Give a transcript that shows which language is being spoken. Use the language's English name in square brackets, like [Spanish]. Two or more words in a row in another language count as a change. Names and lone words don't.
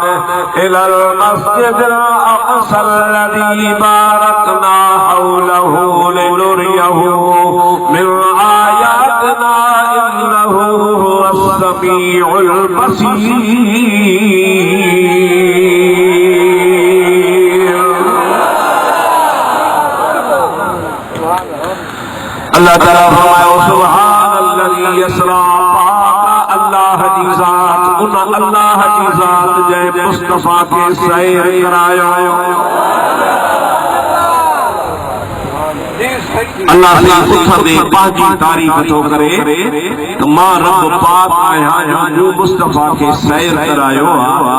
[Arabic] إلى المسجد الأقصى الذي باركنا حوله لنريه من آياتنا إنه هو السميع البصير. [Urdu] الله تعالى فرمائے [Arabic] سبحان الذي يسرى [Sindhi] अल्लाह जी ज़ात उन अल्लाह जी ज़ात जंहिं मुस्तफ़ा खे सैर करायो। अल्लाह से पुछंदे पंहिंजी तारीफ़ थो करे त मां रब पाक आहियां जो मुस्तफ़ा खे सैर करायो आहे।